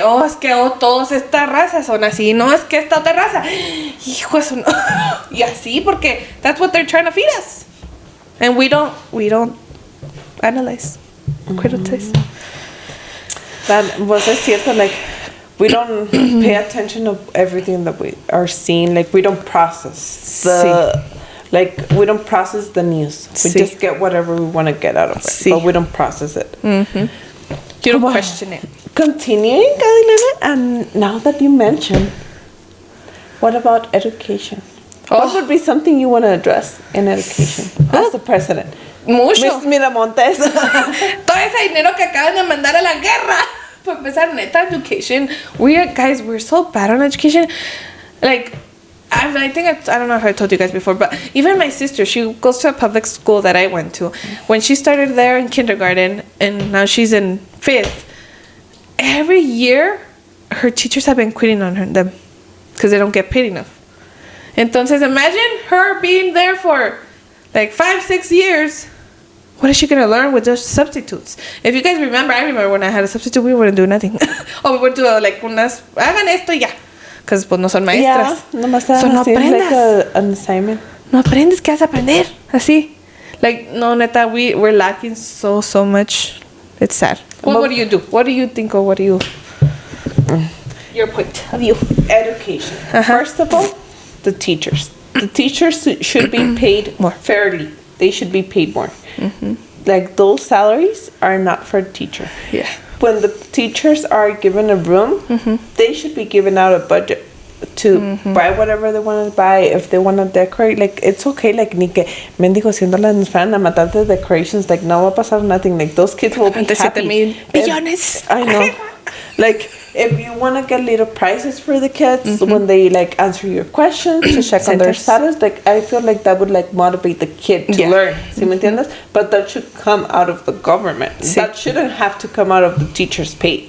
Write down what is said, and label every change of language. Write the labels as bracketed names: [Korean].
[Spanish] Oh, es que todas estas razas son así. No, es que esta otra raza. Hijo, eso no. Y así, porque [English] that's what they're trying to feed us. And we don't analyze, criticize. That was cierto, like, we don't pay attention to everything that we are seeing. Like, we don't process we don't process the news. We just get whatever we want to get out of it, but we don't process it. You don't question it. Continuing, Carolina, and now that you mention, what about education? What would be something you want to address in education as the president? [Spanish] Mucho. [English] Miss Miramontes. [Spanish] Todo ese dinero que acaban de mandar a la guerra. Para empezar, neta, education. [English] We're so bad on education. Like, I think I don't know if I told you guys before, but even my sister, she goes to a public school that I went to. When she started there in kindergarten, and now she's in 5th, every year, her teachers have been quitting on them because they don't get paid enough. Entonces, imagine her being there for like 5-6 years. What is she going to learn with those substitutes? If you guys remember, I remember when I had a substitute, we wouldn't do nothing. Or we would do like [Spanish] hagan esto y ya. [English] Because [Spanish] pues no son maestras. [English] Yeah, [Spanish] no aprendas. [English] Like an assignment. [Spanish] No aprendes, ¿qué vas a aprender? Así. [English] Like, no, neta, we're lacking so much. It's sad. What do you do? What do you think, or what do you... Your point of view. Education. First of all, the teachers. The teachers should be paid more fairly. They should be paid more. Like, those salaries are not for a teacher. Yeah. When the teachers are given a room, they should be given out a budget to buy whatever they want to buy. If they want to decorate, like, it's okay. [Spanish] Like, ni que mendigo siendo las fueran a matar [English] the decorations. [Spanish] Like, no va a pasar nothing. [English] Like, those kids will be happy. [Spanish] Billones. [English] I know. Like, if you want to get little prizes for the kids when they, like, answer your questions to check on their status, like, I feel like that would, like, motivate the kid to learn. [Spanish] ¿Sí me entiendes? [English] But that should come out of the government. That shouldn't have to come out of the teacher's pay.